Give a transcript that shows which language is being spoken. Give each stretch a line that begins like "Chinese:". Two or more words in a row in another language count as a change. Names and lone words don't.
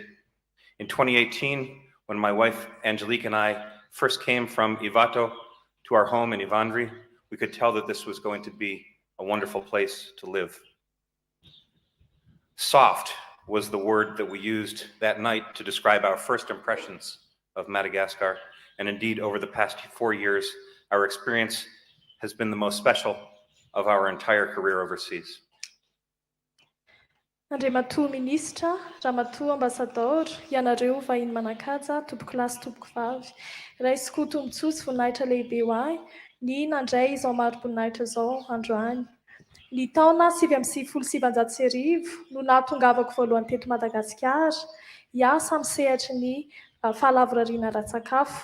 English: In 2018, when my wife Angelique and I first came from Ivato to our home in Ivandri, we could tell that this was going to be a wonderful place to live. Soft was the word that we used that night to describe our first impressions of Madagascar. And indeed, over the past 4 years, our experience has been the most special of our entire career overseas.
Malagasy: Andriamatoa Minisitra, Ramatoa Ambasadaoro, ianareo vahiny manakaja, tompoko lahy sy tompoko vavy. Raisiko tombontsosy voninahitra lehibe ho ahy, ny nandray izao mari-boninahitra izao androany. Ny taona 1977 no nahatongavako voalohany teto Madagasikara, hiasa amin'ny sehatry ny fahalavorariana ara-tsakafo.